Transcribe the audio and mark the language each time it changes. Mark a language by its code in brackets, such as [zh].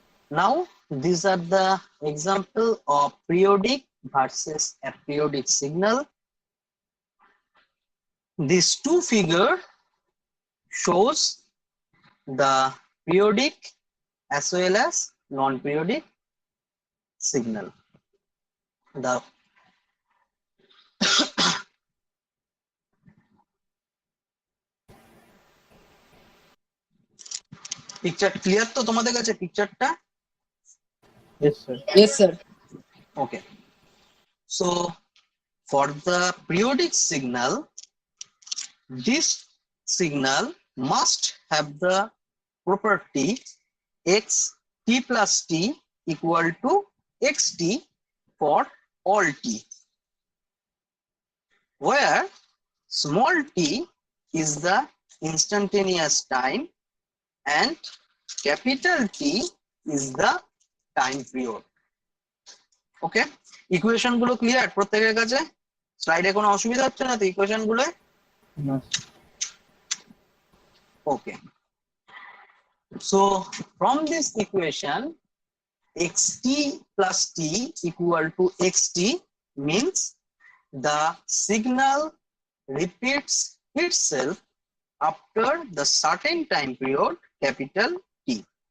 [en] Now these are the example of periodic versus aperiodic signal. These two figure shows the periodic as well as non-periodic signal. The picture clear [bn] তো তোমাদের কাছে পিকচারটা? [en] Yes, sir. Yes, sir. Okay, so for the periodic signal, this signal must have the property x t plus t equal to xt for all t, where small t is the instantaneous time and capital T is the time period. [bn] Okay, equation গুলো clear প্রত্যেকের কাছে? স্লাইডে কোনো অসুবিধা হচ্ছে না তো equation গুলো? [en] No. Okay, so from this equation xt plus t equal to xt means the signal repeats itself after the certain time period capital T.